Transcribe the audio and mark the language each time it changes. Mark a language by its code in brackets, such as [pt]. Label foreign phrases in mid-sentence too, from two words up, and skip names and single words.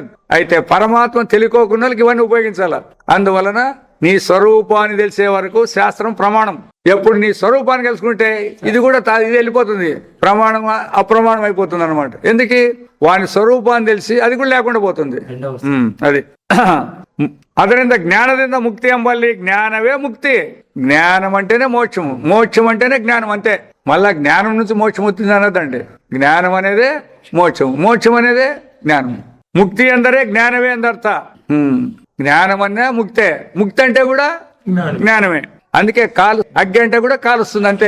[te] అయితే పరమాత్మ తెలియకోకుండా ఇవన్నీ ఉపయోగించాల. అందువలన నీ స్వరూపాన్ని తెలిసే వరకు శాస్త్రం ప్రమాణం. ఎప్పుడు నీ స్వరూపాన్ని తెలుసుకుంటే ఇది కూడా ఇది వెళ్ళిపోతుంది, ప్రమాణం అప్రమాణం అయిపోతుంది అనమాట. ఎందుకు? వాని స్వరూపాన్ని తెలిసి అది కూడా లేకుండా పోతుంది. [kn] అది ಅದರಿಂದ ಜ್ಞಾನದಿಂದ ಮುಕ್ತಿ ಎಂಬಲ್ಲಿ ಜ್ಞಾನವೇ ముక్తి. [te] జ్ఞానం అంటేనే మోక్షము, మోక్షం అంటేనే జ్ఞానం అంతే. మళ్ళా జ్ఞానం నుంచి మోక్షం వచ్చింది అనదండి. జ్ఞానం అనేదే మోక్షం, మోక్షం అనేదే జ్ఞానం. [kn] ಮುಕ್ತಿ ಅಂದರೆ ಜ್ಞಾನವೇ ಅಂದರ್ಥ. [te] జ్ఞానం అనే ముక్తే. ముక్తి అంటే కూడా జ్ఞానమే. అందుకే అగ్గి అంటే కూడా కాలుస్తుంది అంతే.